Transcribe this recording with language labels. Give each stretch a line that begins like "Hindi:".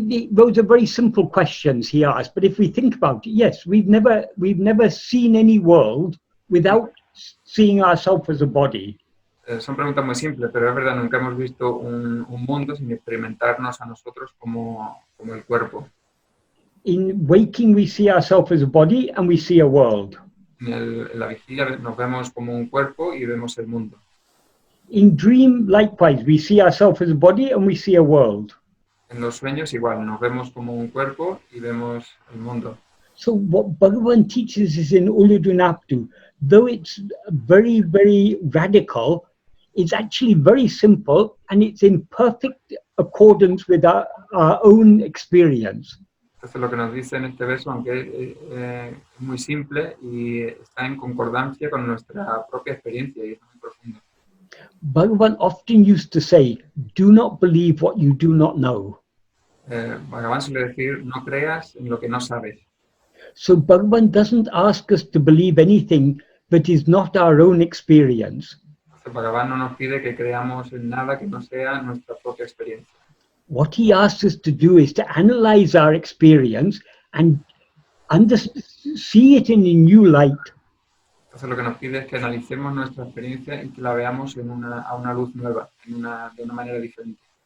English: Those are very simple questions he asked, but if we think about it, yes, we've never seen any world without seeing ourselves as a body.
Spanish: Son preguntas muy simples, pero es verdad, nunca hemos visto un mundo sin experimentarnos a nosotros como el cuerpo.
English: In waking, we see ourselves as a body and we see a world.
Spanish: En la vigilia nos vemos como un cuerpo y vemos el mundo.
English: In dream, likewise, we see ourselves as a body and we see a world.
Spanish: En los sueños igual, nos vemos como un cuerpo y vemos el mundo.
English: So what Bhagavan teaches is in Uludunapdu, though it's very, very radical, it's actually very simple and it's in perfect accordance with our own experience.
Spanish: Entonces lo que nos dice en este verso, aunque es muy simple y está en concordancia con nuestra propia experiencia y es muy profundo.
English: Bhagavan often used to say, do not believe what you do not know.
Spanish: Bhagavan suele decir, no creas en lo que no sabes.
English: So Bhagavan doesn't ask us to believe anything that is not our own experience.
Spanish: Entonces Bhagavan no nos pide que creamos en nada que no sea nuestra propia experiencia.
English: What he asks us to do is to analyze our experience and see it in a new light.
Spanish: Entonces lo que nos pide es que analicemos nuestra experiencia y que la veamos a una luz nueva, de una manera diferente.